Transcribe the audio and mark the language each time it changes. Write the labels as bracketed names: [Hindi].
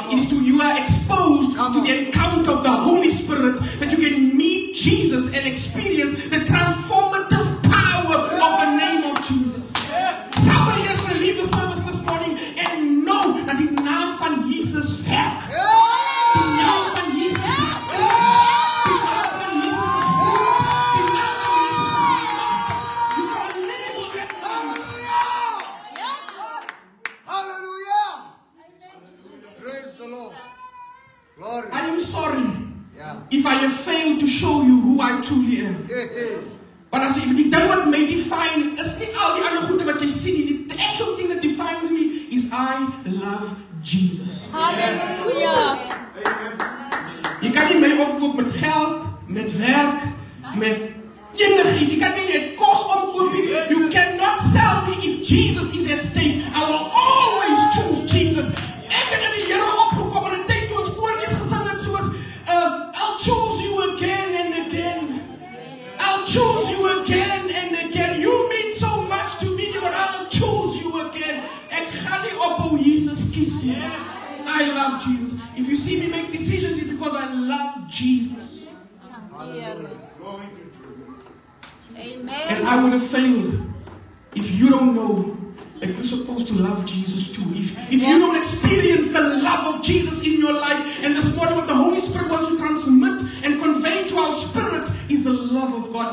[English] It is you are exposed to the encounter of the Holy Spirit, that you can meet Jesus and experience the transformative power of the name of Jesus. Somebody is going to leave the service this morning and know that the [Afrikaans] naam van Jesus werk. Die naam van Jesus werk. Die naam van Jesus is goed. Die naam van Jesus is goed. [English] You got to label that naam. Hallelujah. Praise the Lord. Glory. I am sorry if I have failed to show you who I truly am. But [Afrikaans] as die ding wat my define is nie al die ander goede wat jy sien nie. [English] The actual thing that defines me is I love Jesus. Hallelujah. [Afrikaans] Jy kan nie my opkoop met geld, met werk, met enigiets. Jy kan nie net kos opkoop nie. [English] You cannot sell me if Jesus is at stake. I will always choose Jesus. [Afrikaans] Ek het die Here opgekom en 'n tyd toe ons koortjies gesing het soos [English] I'll choose you again and again. I'll choose you again and again. You mean so much to me, but I'll choose you again. [Afrikaans] Ek gaan nie ophou Jesus kies nie. [English] I love Jesus. If you see me make decisions, it's because I love Jesus. Amen. And I would have failed if you don't know that you're supposed to love Jesus too. If you don't experience the love of Jesus in your life, and this morning what the Holy Spirit wants to transmit and convey to our spirits is the love of God.